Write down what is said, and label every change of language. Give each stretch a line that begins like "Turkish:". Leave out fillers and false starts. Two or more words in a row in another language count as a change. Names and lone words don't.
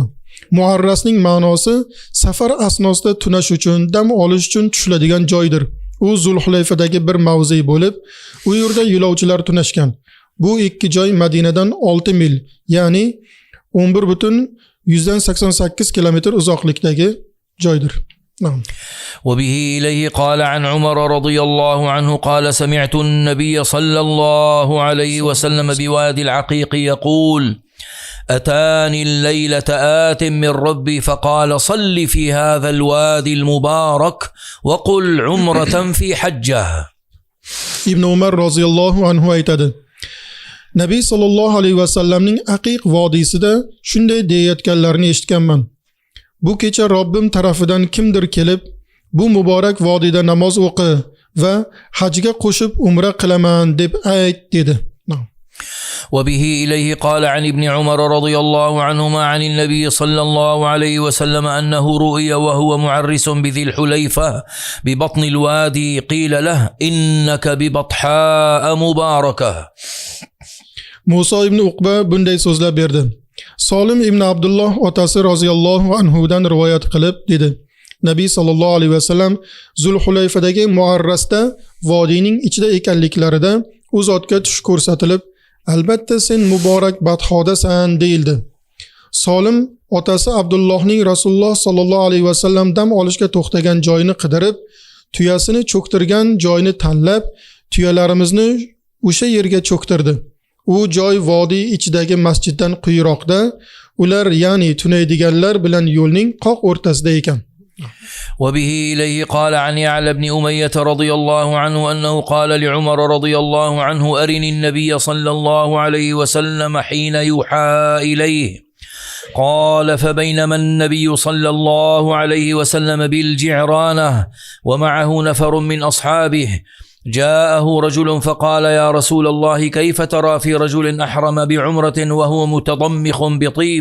Uzbek: Muarrasning ma'nosi safar asnosida tunash uchun, dam olish uchun tushiladigan joydir. U Zulhulayfadagi bir mavzi bo'lib, u yerda yo'lovchilar tunashgan. Bu ikki joy Madinadan 6 mil, ya'ni 11,188 kilometr uzoqlikdagi joydir.
Arabic: وبه إليه قال عن عمر رضي الله عنه قال سمعت النبي صلى الله عليه وسلم بوادي العقيق يقول أتاني الليلة آت من ربي فقال صل في هذا الوادي المبارك وقل عمرة في حجة.
Uzbek: Ibn Umar
Arabic: رضي الله عنه
Uzbek: aytadi: Nabiy
Arabic: صلى الله عليه وسلم
Uzbek: Aqiq vodiysida shunday deyayotganlarini eshitganman. Bu kecha Robbim tarafidan kimdir kelib, bu muborak vodiyda namoz o'qi va hajga qo'shib umra qilaman deb ayt dedi.
Arabic: وبه إليه قال عن ابن عمر رضي الله عنهما عن النبي صلى الله عليه وسلم أنه رؤي وهو معرس بذي الحليفة ببطن الوادي قيل له إنك ببطحاء مباركة.
Uzbek: Musa ibn Uqba bunday so'zlab berdi. Solim ibn Abdullah otasi
Arabic: رضي الله عنه
Uzbek: rivoyat qilib dedi: Nabiy
Arabic: صلى الله عليه وسلم
Uzbek: Zulhulayfadagi Muarrasda vodiyning ichida ekanliklarida u zotga tush ko'rsatilib, albatta sen muborak badhodasan deyildi. Solim otasi Abdullohning
Arabic: رسول الله صلى الله عليه وسلم
Uzbek: dam olishga to'xtagan joyini qidirib, tuyasini cho'ktirgan joyni tanlab, tuyalarimizni o'sha yerga cho'ktirdi. U joy vodiy ichidagi masjiddan quyiroqda, ular ya'ni tunaydiganlar bilan yo'lning qoq o'rtasida ekan.
Arabic: وبه إليه قال عن يعلى بن أمية رضي الله عنه أنه قال لعمر رضي الله عنه أرني النبي صلى الله عليه وسلم حين يوحى إليه. قال فبينما النبي صلى الله عليه وسلم بالجعرانة ومعه نفر من أصحابه جاءه رجل فقال يا رسول الله كيف ترى في رجل أحرم بعمرة وهو متضمخ بطيب؟